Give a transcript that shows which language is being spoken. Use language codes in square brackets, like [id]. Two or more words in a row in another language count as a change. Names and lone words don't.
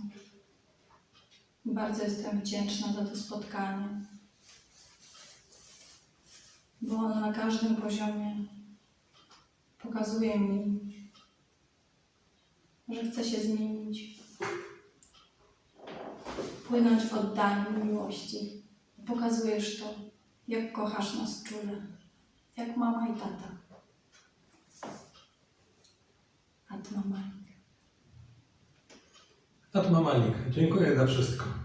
[pl] Bardzo jestem wdzięczna za to spotkanie, bo ono na każdym poziomie pokazuje mi, że chcę się zmienić, płynąć w oddaniu miłości. Pokazujesz to, jak kochasz nas czule, jak mama i tata. Atma Malik. Atma Malik, dziękuję za wszystko.